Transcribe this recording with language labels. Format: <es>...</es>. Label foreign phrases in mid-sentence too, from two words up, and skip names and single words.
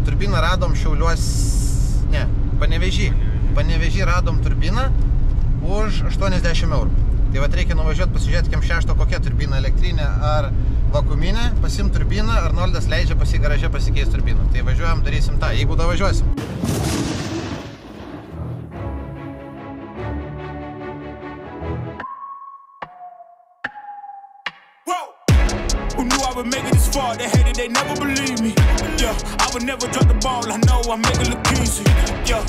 <lt>Turbiną radom Panevėžį radom turbiną už 80 eurų. Tai vat reikia nuvažiuoti pasižiūrėti Kem 6 kokia turbina, elektrinė ar vakuuminė, pasim turbiną, Arnoldas leidžia garaže pasikeis turbiną. Tai važiuojam, darysim tą, jeigu da važiuosim.</lt> <en>Who knew I would make it this far? They hated, they never believe me. Yeah, I would never drop the ball. I know I make it look easy.</en>